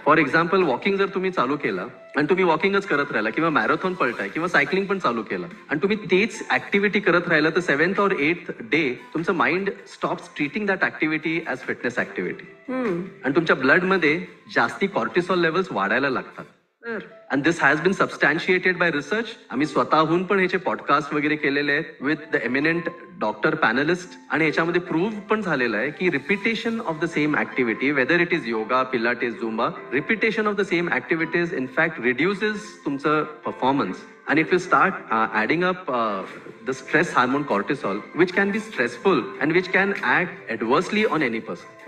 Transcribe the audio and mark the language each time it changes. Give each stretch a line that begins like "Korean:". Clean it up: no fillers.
Marathi: For example, walking जर तुम्ही चालू केला आणि तुम्ही वॉकिंगच करत राहिला किंवा मॅरेथॉन पळताय किंवा सायकलिंग पण चालू केलं आणि तुम्ही तेच ऍक्टिव्हिटी करत राहिला, तर 7th or 8th डे तुमचं
English: mind stops treating that activity as fitness activity
Marathi: आणि तुमच्या ब्लड मध्ये जास्ती कॉर्टिसॉल लेवल्स वाढायला लागतात.
English: And this has been substantiated by research.
Marathi: आम्ही स्वतःहून पण ह्याचे पॉडकास्ट वगैरे केलेले आहेत
English: with the eminent doctor panelist
Marathi: आणि ह्याच्यामध्ये प्रूव्ह पण झालेलं आहे की
English: Repetition of the same activity, whether it is yoga, Pilates, Zumba, repetition of the same activities in fact reduces तुमचं performance and it will start adding up the stress hormone cortisol, which can be stressful and which can act adversely on any person.